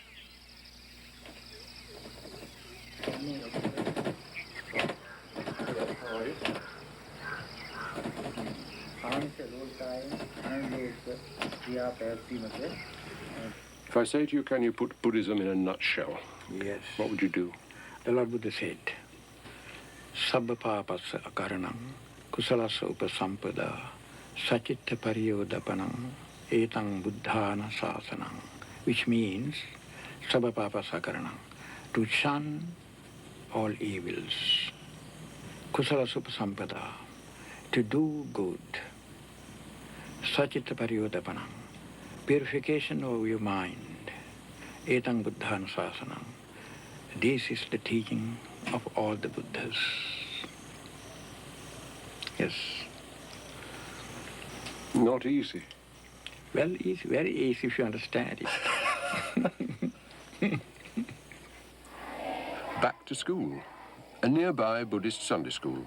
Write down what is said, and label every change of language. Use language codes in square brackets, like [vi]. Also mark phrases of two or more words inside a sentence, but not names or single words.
[en] If I say to you, can you put Buddhism in a nutshell? Yes. What would you do? The Lord Buddha said, [pi] Sabba papasa akaranam, kusalasa upasampada, sachitta pariyodapanam, etang buddhana sasanam, [en] which means, [pi] Sabba papasa akaranam, [en] to shun all evils, [pi] kusalasa upasampada, [en] to do good, [pi] sachitta pariyodapanam, [en] purification of your mind, [pi] etang buddhana sasanam. [en] This is the teaching of all the Buddhas. Yes. Not easy. Well, it's very easy if you understand it. Back to school, a nearby Buddhist Sunday school.